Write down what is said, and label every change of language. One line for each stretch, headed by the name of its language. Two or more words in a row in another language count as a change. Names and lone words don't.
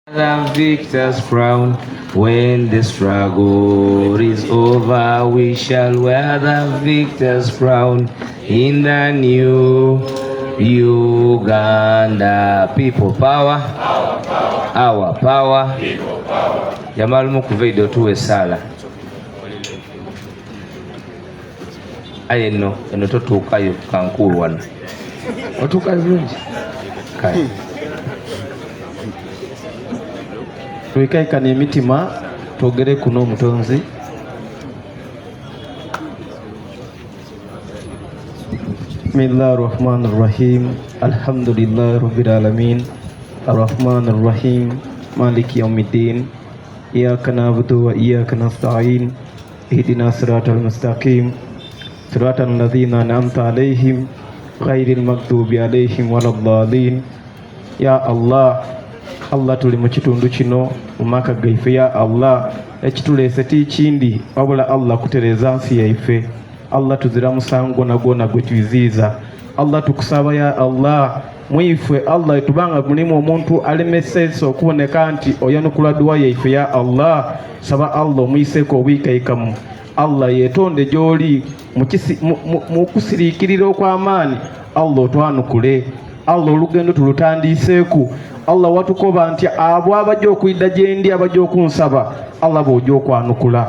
English: The victor's crown. When the struggle is over, we shall wear the victor's crown in the new Uganda. People power, our power.
Ganda: Jamal mukuvedo tuwe sala. Aye no, eno totuukayo kankulu wano. Otuuka bulungi. Kale. Twekaikana emitima twogere kuno omutonzi.
Arabic: بسم الله الرحمن الرحيم. الحمد لله رب العالمين. الرحمن الرحيم مالك يوم الدين. إياك نعبد وإياك نستعين اهدنا الصراط المستقيم. صراط الذين أنعمت عليهم غير المغضوب عليهم ولا الضالين. يا الله,
Ganda: Allah tuli mu kitundu kino mu maka gaife.
Arabic: يا الله,
Ganda: ekituleese tikindi wabula Allah kutereza nsi yaife. Allah tuzira musango nagona gwe tuyiziiza. Allah tukusaba
Arabic: يا الله
Ganda: mwife Allah etubanga mulimu omuntu alemesese okuboneka nti oyanukula dua yaife.
Arabic: يا الله,
Ganda: saba Allah omuyiseko obwikaikamu. Allah yetonde gyoli mu kusiriikirira okw'amaani. Allah otwanukule. Allah olugendo tulutandiiseeku. Allah watukoba nti abo abajja okuyidda gyendi abajja okunsaba Allah bw'ojja okwanukula.